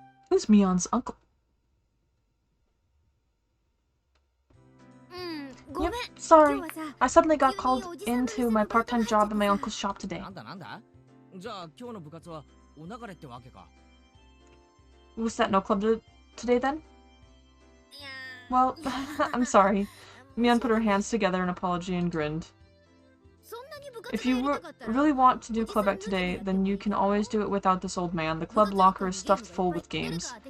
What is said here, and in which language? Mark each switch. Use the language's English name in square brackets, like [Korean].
[English] Who's Mion's uncle? Yep, sorry. I suddenly got called into my part-time job in my uncle's shop today. [Japanese] なんだなんだじゃあ今日の部活はお流れってわけか [English] Was that no club today then? Well, I'm sorry. Mion put her hands together in apology and grinned. If you really want to do club act today, then you can always do it without this old man. The club locker is stuffed full with games.